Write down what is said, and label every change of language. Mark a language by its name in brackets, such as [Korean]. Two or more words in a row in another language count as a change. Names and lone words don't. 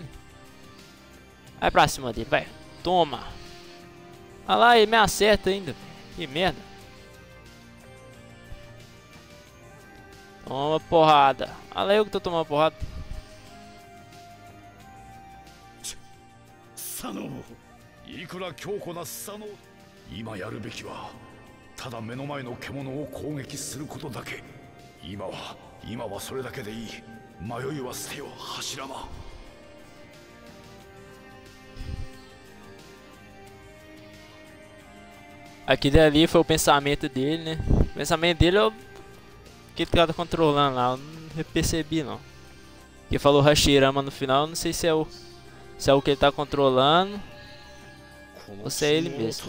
[Portuguese] Vai pra cima dele, vai. Toma! Olha lá, ele me acerta ainda. Que merda. Toma porrada. Olha lá eu que tô tomando porrada. [Japanese] Sanobu, いくら強固なスサノ今やるべきはただ目の前の獣を攻撃することだけ。今はそれだけでいい。迷いは捨てよ柱間。 [Portuguese] Aquele ali foi o pensamento dele, né? O pensamento dele é o que ele tá controlando lá, eu não percebi não. Ele falou Hashirama no final, eu não sei se é o que ele tá controlando ou se é ele mesmo.